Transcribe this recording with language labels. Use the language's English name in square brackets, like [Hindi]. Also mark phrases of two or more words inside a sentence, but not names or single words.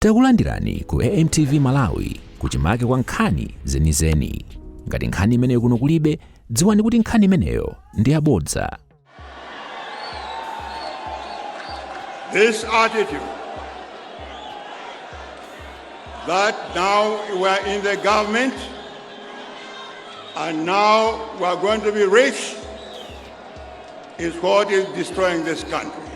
[Nyanja] Takulandirani ku AMTV Malawi kuchimake kwa nkhani zenizeni. Ngati nkhani imeneyo kuno kulibe, dziwani kuti nkhani imeneyo ndi yabodza. [English] This attitude that now we are in the government and now we are going to be rich is what is destroying this country.